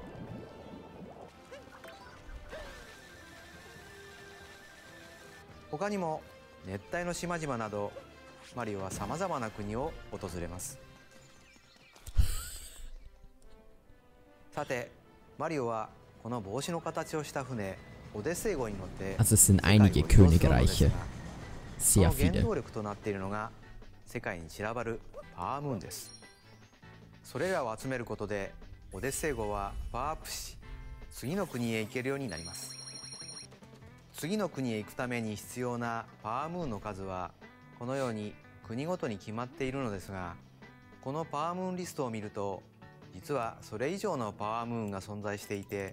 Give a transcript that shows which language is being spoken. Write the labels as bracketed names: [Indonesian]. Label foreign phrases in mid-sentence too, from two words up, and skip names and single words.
[Japanese] 他にも熱帯の島々などマリオはさまざまな国を訪れます。さてマリオはこの帽子の形をした船オデッセイ号に乗って [German] Also es sind einige Königreiche. [Japanese] そ [German] Sehr [Japanese] の原 [German] viele. [Japanese] 動力となっているのが世界に散らばるパワームーンです。それらを集めることでオデッセイ号はパワーアップし次の国へ行けるようになります。次の国へ行くために必要なパワームーンの数はこのように国ごとに決まっているのですが、このパワームーンリストを見ると実はそれ以上のパワームーンが存在していて